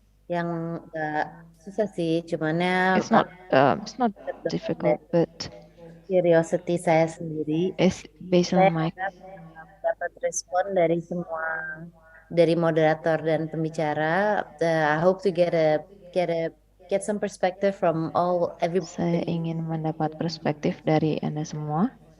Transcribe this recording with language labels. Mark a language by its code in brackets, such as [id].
[id] nggak susah sih, cumannya [en] It's not difficult, but [id] curiosity saya sendiri. [en] it's based [id] Saya [en] on my [id] harap dapat respon dari dari moderator dan pembicara. [en] I hope to get some perspective from [id] saya [en] everybody. [id] ingin mendapat perspektif dari Anda semua.